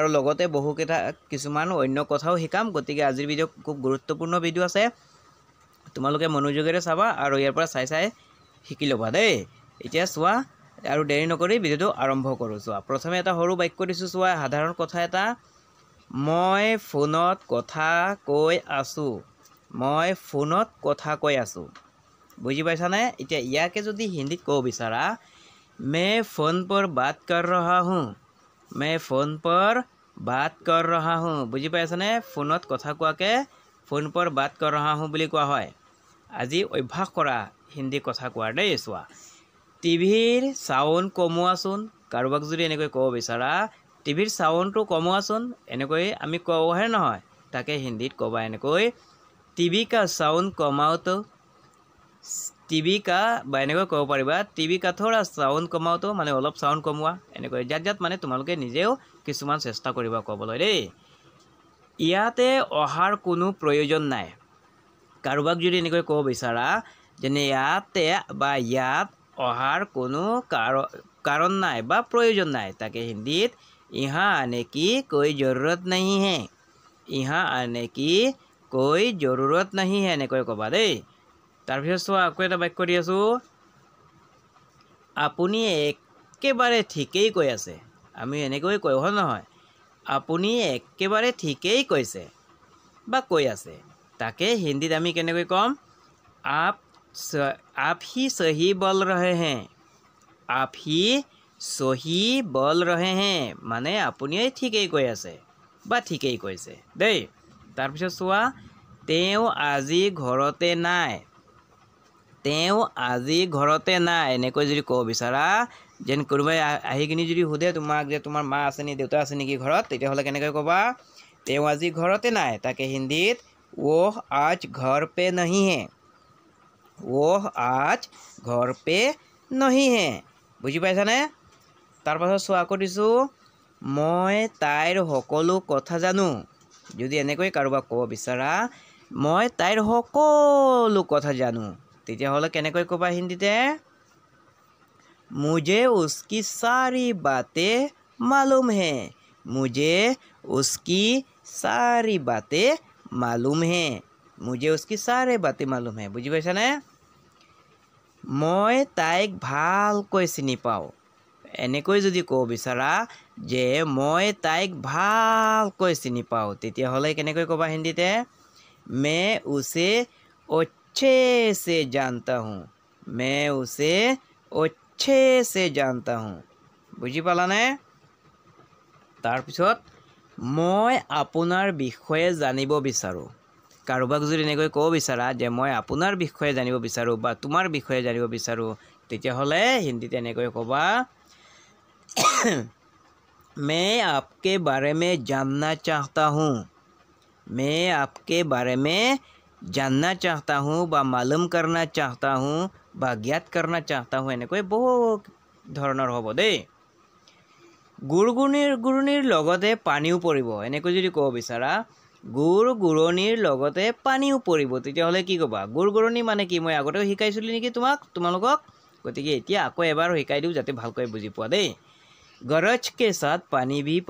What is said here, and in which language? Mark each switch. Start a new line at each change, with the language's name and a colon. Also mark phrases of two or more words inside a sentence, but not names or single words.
Assamese: লগতে কিছুমান অন্য কথাও শিকাম গতিকে আজিৰ ভিডিঅ' খুব গুৰুত্বপূৰ্ণ ভিডিঅ' আছে তোমালোকে মনোযোগেৰে চাবা আৰু ইয়াৰ পৰা চাই শিকি ল'বা দেই এতিয়া চোৱা আৰু দেৰি নকৰি ভিডিঅ'টো আৰম্ভ কৰোঁ চোৱা প্ৰথমে এটা সৰু বাক্য দিছোঁ চোৱা সাধাৰণ কথা এটা মই ফোনত কথা কৈ আছোঁ বুঝি পাইছা ने इतना ইয়াকে যদি হিন্দীত কব বিচাৰা
Hindi: मैं फोन पर बात कर रहा हूँ
Assamese: বুজি পাইছা ने ফোনত কথা কোৱাকে
Hindi: फोन पर बात कर रहा हूँ
Assamese: বুলি কোৱা হয় আজি অভ্যাস কৰা হিন্দী কথা কোৱাৰ দেই চোৱা টিভিৰ সাউন্ড কমোৱাচোন কাৰোবাক যদি এনেকৈ কব বিচাৰা টিভিৰ সাউন্ডটো কমোৱাচোন এনেকৈ আমি কওঁহে নহয় তাকে হিন্দীত কবা এনেকৈ
Hindi: टीवी का साउंड कमाओ तो टीवी का
Assamese: বা এনেকৈ ক'ব পাৰিবা
Hindi: टीवी का थोड़ा साउंड कमाओ तो
Assamese: মানে অলপ সাউন্ড কমোৱা এনেকৈ জাত মানে তোমালোকে নিজেও কিছুমান চেষ্টা কৰিবা ক'বলৈ দেই ইয়াতে অহাৰ কোনো প্ৰয়োজন নাই কাৰোবাক যদি এনেকৈ ক'ব বিচাৰা যেনে ইয়াতে বা ইয়াত অহাৰ কোনো কাৰণ নাই বা প্ৰয়োজন নাই তাকে হিন্দীত
Hindi: यहाँ आने की कोई जरूरत नहीं है यहाँ आने की कोई जरूरत नहीं है
Assamese: এনেকৈ ক'বা দেই তাৰপিছত চোৱা আকৌ এটা বাক্য দি আছোঁ আপুনি একেবাৰে ঠিকেই কৈ আছে আমি এনেকৈ কয় হয় নহয় আপুনি একেবাৰে ঠিকেই কৈছে বা কৈ আছে তাকে হিন্দীত আমি কেনেকৈ ক'ম
Hindi: आप ही सही बोल रहे
Assamese: हैं মানে আপুনি ঠিকেই কৈ আছে বা ঠিকেই কৈছে দেই তাৰপিছত চোৱা তেওঁ আজি ঘৰতে নাই এনেকৈ যদি ক'ব বিচাৰা যেন কোনোবাই আহি কিনি যদি সোধে তোমাক যে তোমাৰ মা আছে নি দেউতা আছে নেকি ঘৰত তেতিয়াহ'লে কেনেকৈ ক'বা তেওঁ আজি ঘৰতে নাই তাকে হিন্দীত
Hindi: वो आज घर पे नहीं है
Assamese: বুজি পাইছানে তাৰপাছত চোৱা আকৌ দিছোঁ মই তাইৰ সকলো কথা জানো যদি এনেকৈ কাৰোবাক ক'ব বিচাৰা মই তাইৰ সকলো কথা জানো তেতিয়াহ'লে কেনেকৈ ক'বা হিন্দীতে
Hindi: मुझे उसकी सारी बातें मालूम है
Assamese: বুজি পাইছানে মই তাইক ভালকৈ চিনি পাওঁ এনেকৈ যদি ক'ব বিচাৰা যে মই তাইক ভালকৈ চিনি পাওঁ তেতিয়াহ'লে কেনেকৈ ক'বা হিন্দীতে
Hindi: मैं उसे अच्छे से जानता हूँ
Assamese: বুজি পালানে তাৰপিছত মই আপোনাৰ বিষয়ে জানিব বিচাৰোঁ কাৰোবাক যদি এনেকৈ ক'ব বিচাৰা যে মই আপোনাৰ বিষয়ে জানিব বিচাৰোঁ বা তোমাৰ বিষয়ে জানিব বিচাৰোঁ তেতিয়াহ'লে হিন্দীত এনেকৈ ক'বা
Hindi: मैं आपके बारे में जानना चाहता हूँ
Assamese: বা
Hindi: मालूम करना चाहता हूँ
Assamese: বা
Hindi: ज्ञात करना चाहता हूँ
Assamese: এনেকৈ বহুত ধৰণৰ হ'ব দেই গুড়গুড়নিৰ লগতে পানীও পৰিব এনেকৈ যদি ক'ব বিচাৰা গুড়গুড়নিৰ লগতে পানীও পৰিব তেতিয়াহ'লে কি ক'বা গুড়গুড়নি মানে কি মই আগতেও শিকাইছিলোঁ নেকি তোমালোকক গতিকে এতিয়া আকৌ এবাৰ শিকাই দিওঁ যাতে ভালকৈ বুজি পোৱা দেই
Hindi: गरज के साथ पानी